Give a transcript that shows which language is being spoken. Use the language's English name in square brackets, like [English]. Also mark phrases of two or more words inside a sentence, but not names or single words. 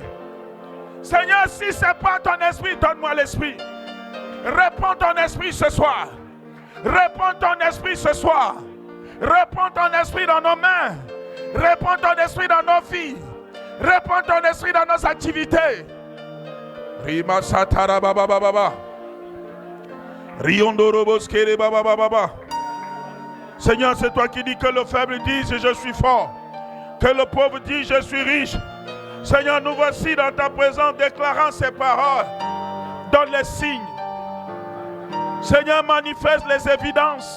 [French] Seigneur, si c'est pas ton esprit, donne-moi l'esprit. Réponds ton esprit ce soir. Réponds ton esprit ce soir. Réponds ton esprit dans nos mains. Réponds ton esprit dans nos vies. Réponds ton esprit dans nos activités. Rima satara baba baba. Riondorobos kere baba baba. Seigneur, c'est toi qui dis que le faible dise je suis fort. Que le pauvre dit je suis riche. Seigneur, nous voici dans ta présence déclarant ces paroles. Donne les signes. Seigneur, manifeste les évidences.